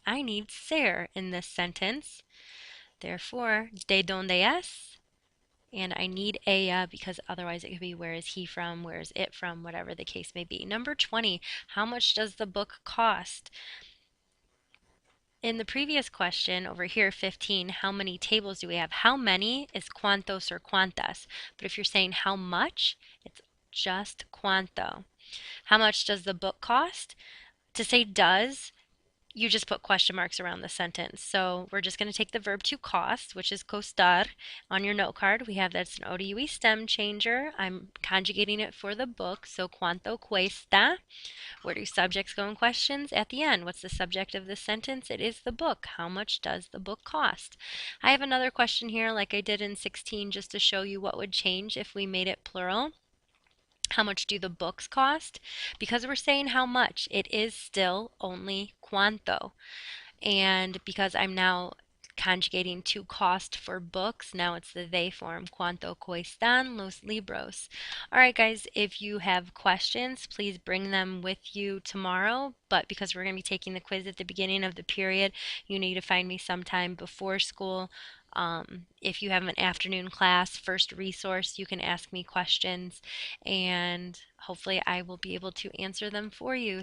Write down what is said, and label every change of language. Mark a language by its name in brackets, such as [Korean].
[English] I need ser in this sentence. Therefore, [Spanish] de donde es? [English] And I need ella because otherwise it could be where is he from, where is it from, whatever the case may be. Number 20, how much does the book cost? In the previous question over here, 15, how many tables do we have? How many is cuantos or cuantas? But if you're saying how much, it's just cuanto. How much does the book cost? To say does, you just put question marks around the sentence. So we're just going to take the verb to cost, which is costar. On your note card, we have that's an ODUE stem changer. I'm conjugating it for the book. So [Spanish] cuánto cuesta. [English] Where do subjects go in questions? At the end. What's the subject of this sentence? It is the book. How much does the book cost? I have another question here like I did in 16 just to show you what would change if we made it plural. How much do the books cost? Because we're saying how much, it is still only cuánto. And because I'm now conjugating to cost for books, now it's the they form. [Spanish] Cuánto cuestan los libros? [English] All right, guys, if you have questions, please bring them with you tomorrow. But because we're going to be taking the quiz at the beginning of the period, you need to find me sometime before school. If you have an afternoon class, first resource, you can ask me questions and hopefully I will be able to answer them for you.